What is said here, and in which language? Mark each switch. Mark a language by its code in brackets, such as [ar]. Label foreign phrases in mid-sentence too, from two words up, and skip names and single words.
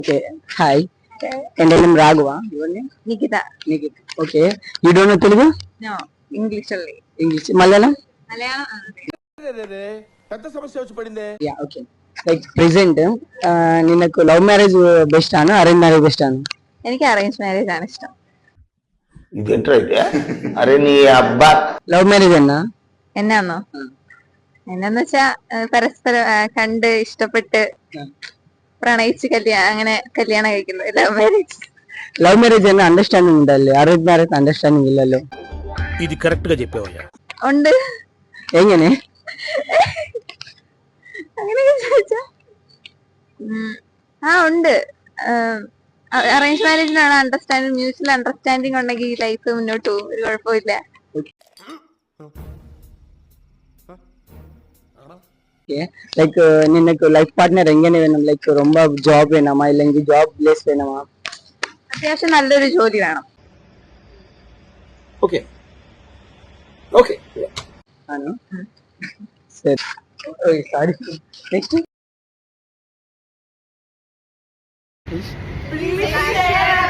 [en] Okay. Hi. And name Raghava. Your name? Nikita. Nikita. Okay. You don't know Telugu? No, English only. English. Malayalam? [te] పెద్ద సమస్య వచ్చి పడిందే. [en] Yeah. Okay. Like present. నినకు love marriage best ఆను arrange marriage best ఆను? [ml] എനിക്ക് [en] arrange marriage [ml] ആണ് ഇഷ്ടം. ഇതെന്താ അരെ നീ അബ്ബ [en] Love marriage അണ്ണാ? [ml] എന്നാന്നോ? എന്നാന്ന് വെച്ചാ പരസ്പരം കണ്ട് ഇഷ്ടപ്പെട്ട് പ്രണയിച്ച് അങ്ങനെ കല്യാണം കഴിക്കുന്നു. [en] love marriage. love marriage [te] అయినా అండర్స్టాండింగ్ ఉండాలి, [en] arrange marriage understanding [te] ఇല്ലല്ലോ. ఇది కరెక్ట్ గా చెప్పావయ్యా. [ml] ഉണ്ട്. എങ്ങനെ? അങ്ങനെയൊക്കെ ചോദിച്ചാ ഉണ്ട്. അറേഞ്ച് മാരേജിനാണ് അണ്ടർസ്റ്റാൻഡിങ്, [en] mutual understanding [ml] ഉണ്ടെങ്കിൽ ലൈഫ് മുന്നോട്ട് പോകും, ഒരു കുഴപ്പമില്ല. ലൈക്ക് നിനക്ക് [en] life partner [ml] എങ്ങനെ വേണം? ലൈക്ക് ரொம்ப ജോബ് വേണമാ ഇല്ലെങ്കിൽ [en] job less [ml] വേണമാ? അത്യാവശ്യം നല്ലൊരു ജോലി വേണം. [en] okay okay [ml] ആണോ? ശരി. [en] oy sorry. [ml] നെക്സ്റ്റ്. [en] Please share.